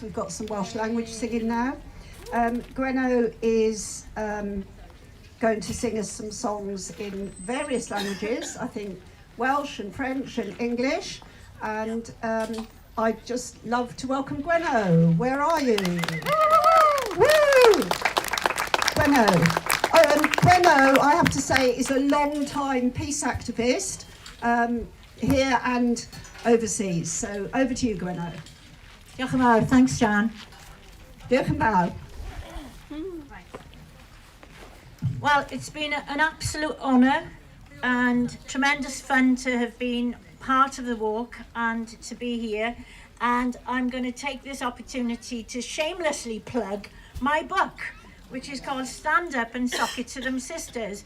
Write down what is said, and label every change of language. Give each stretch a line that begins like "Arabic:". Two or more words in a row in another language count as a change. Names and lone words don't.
English: We've got some Welsh language singing now. Gweno is going to sing us some songs in various languages, I think Welsh and French and English, and I'd just love to welcome Gweno. Where are you? Woo! Gweno. Gweno, I have to say, is a long-time peace activist here and overseas. So over to you, Gweno.
Welsh: Diolch yn fawr, thanks, Jan. Diolch yn fawr.
English: Well, it's been an absolute honour and tremendous fun to have been part of the walk and to be here. And I'm going to take this opportunity to shamelessly plug my book, which is called Stand Up and Sock It to Them Sisters.